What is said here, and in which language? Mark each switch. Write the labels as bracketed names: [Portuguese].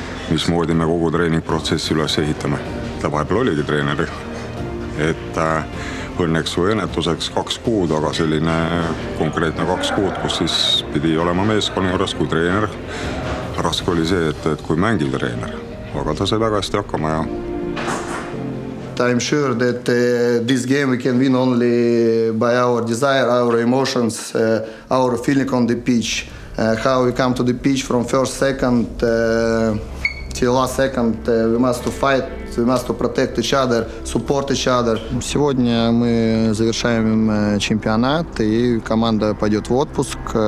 [Estonian] Mismoodi me kogu treeningprotsessi üles ehitame. Ta vahepeal oligi treeneriga. Et õnneks või õnnetuseks 2 kuud, aga selline konkreetne 2 kuud, kus siis pidi olema meeskonna juures kui treener. Raske oli see, et kui mängiv treener. Aga ta sai väga hästi hakkama ja [English] I'm sure that this game we can win only by our desire, our emotions, our feeling on the pitch, how we come to the pitch from first second till last second. We must to fight, we must to protect each other, support each other. [Russian] Сегодня мы завершаем чемпионат, и команда пойдет в отпуск.